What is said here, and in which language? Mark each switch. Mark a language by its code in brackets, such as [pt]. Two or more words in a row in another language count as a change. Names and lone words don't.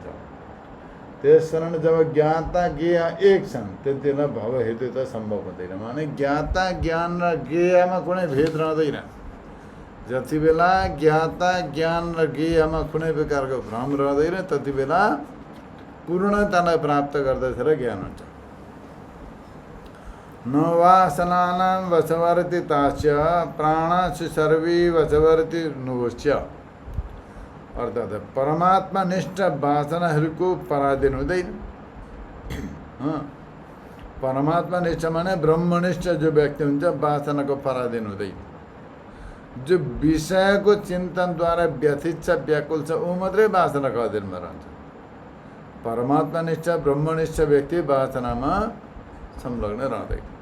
[ne] त्यसकारण जब ज्ञाता ज्ञेय एक छन् त्यति बेला भव हेतु त सम्भव हुँदैन। माने ज्ञाता ज्ञान र ज्ञेयमा कुनै भेद रहँदैन। जति बेला ज्ञाता ज्ञान र ज्ञेयमा कुनै प्रकारको भ्रम रहँदैन त्यति बेला पूर्णतालाई प्राप्त गर्दछ र ज्ञान हुन्छ। [sa] न वासनानां वशवर्ति तास्य प्राणासु सर्वे वशवर्ति नोस्य। [ne] अर्थात् परमात्मा निष्ठ वासनाहरूको पराधीन हुँदैन। परमात्मा निष्ठ माने ब्रह्मनिष्ठ जो व्यक्ति हुन्छ वासनाको पराधीन हुँदैन। जो विषयको चिन्तनद्वारा व्यथित छ, व्याकुल छ, ऊ मात्रै वासनाको अधीनमा रहन्छ। परमात्मा निष्ठ ब्रह्मनिष्ठ व्यक्ति वासनामा संलग्न रहँदैन।